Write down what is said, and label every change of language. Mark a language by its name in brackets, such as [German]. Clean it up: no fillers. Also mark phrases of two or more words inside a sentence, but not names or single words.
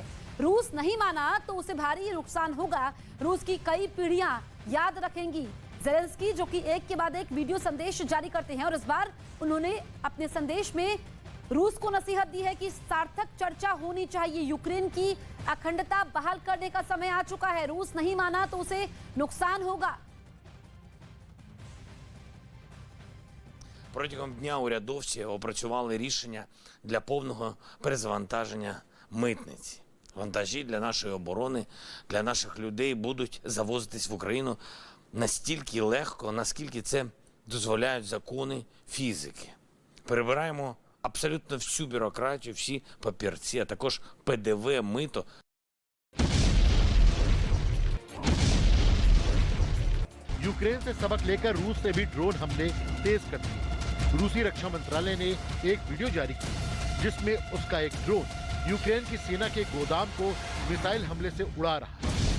[Hindi] रूस नहीं माना तो उसे भारी नुकसान होगा, रूस की कई पीढ़ियां याद रखेंगी। ज़ेलेंस्की जो कि एक के बाद एक वीडियो संदेश जारी करते हैं और इस बार उन्होंने अपने संदेश में रूस को नसीहत दी है कि सार्थक चर्चा होनी चाहिए, यूक्रेन की अखंडता बहाल करने का समय आ चुका है, रूस नहीं माना तो उसे नुकसान होगा। [Ukrainian] Протягом дня урядовці опрацювали рішення для повного перезавантаження митниці. Вантажі для нашої оборони, для наших людей будуть завозитись в Україну настільки легко, наскільки це дозволяють закони фізики. Перебираємо абсолютно всю бюрократію, всі папірці, а також ПДВ, мито. [Hindi] यूक्रेन से सबक लेकर रूस ने भी ड्रोन हमले तेज कर दिए। रूसी रक्षा मंत्रालय ने एक वीडियो जारी की जिसमें उसका एक ड्रोन यूक्रेन की सेना के गोदाम को मिसाइल हमले से उड़ा रहा है।